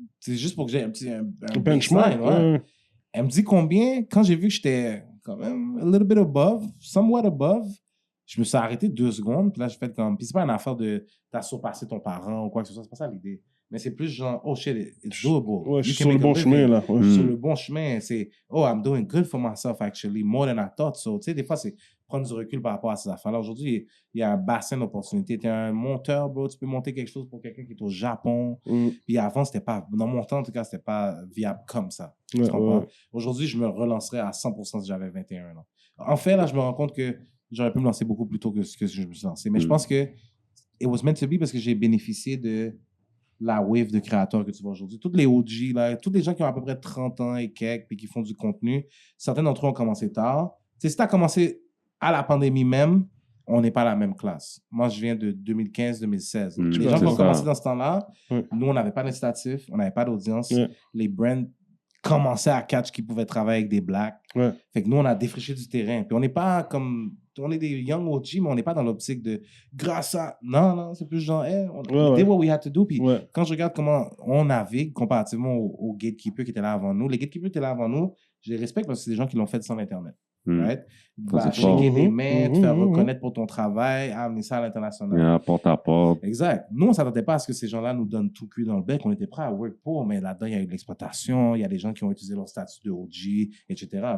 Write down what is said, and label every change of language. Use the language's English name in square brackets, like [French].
[French] C'est juste pour que j'ai un benchmark. Ouais. Elle me dit combien. Quand j'ai vu que j'étais quand même a little bit above, somewhat above, je me suis arrêté 2 secondes. Puis là, j'ai fait comme... Puis c'est pas une affaire de t'as surpassé ton parent ou quoi que ce soit. C'est pas ça l'idée. Mais c'est plus genre, oh shit, it's doable. Ouais, je suis sur le bon chemin, là. Ouais. Sur le bon chemin. [English] C'est, oh, I'm doing good for myself, actually, more than I thought. [French] So, tu sais, des fois, c'est prendre du recul par rapport à ces affaires-là. Aujourd'hui, il y a un bassin d'opportunités. Tu es un monteur, bro. Tu peux monter quelque chose pour quelqu'un qui est au Japon. Puis avant, c'était pas, dans mon temps, en tout cas, c'était pas viable comme ça. Tu comprends? Aujourd'hui, je me relancerais à 100% si j'avais 21 ans. En fait, là, je me rends compte que j'aurais pu me lancer beaucoup plus tôt que ce que je me suis lancé. Mais je pense que it was meant to be parce que j'ai bénéficié de la wave de créateurs que tu vois aujourd'hui. Tous les OG, là, tous les gens qui ont à peu près 30 ans et quelques puis qui font du contenu, certains d'entre eux ont commencé tard. Tu sais, si tu as commencé à la pandémie même, on n'est pas la même classe. Moi, je viens de 2015-2016. Les gens qui ont commencé dans ce temps-là, nous, on n'avait pas d'incitatif, on n'avait pas d'audience. Les brands commençaient à catch qu'ils pouvaient travailler avec des blacks. Fait que nous, on a défriché du terrain. Puis on n'est pas comme... On est des young OG, mais on n'est pas dans l'optique de grâce à... Non, c'est plus genre, hey, on did what we had to do. Puis quand je regarde comment on navigue comparativement aux gatekeepers qui étaient là avant nous, les gatekeepers étaient là avant nous, je les respecte parce que c'est des gens qui l'ont fait sans Internet. Right? Shaker des mains, te faire reconnaître pour ton travail, amener ça à l'international. Porte à porte. Exact. Nous, on ne s'attendait pas à ce que ces gens-là nous donnent tout cuit dans le bec. On était prêts à work pour, mais là-dedans, il y a eu de l'exploitation, il y a des gens qui ont utilisé leur statut de OG, etc.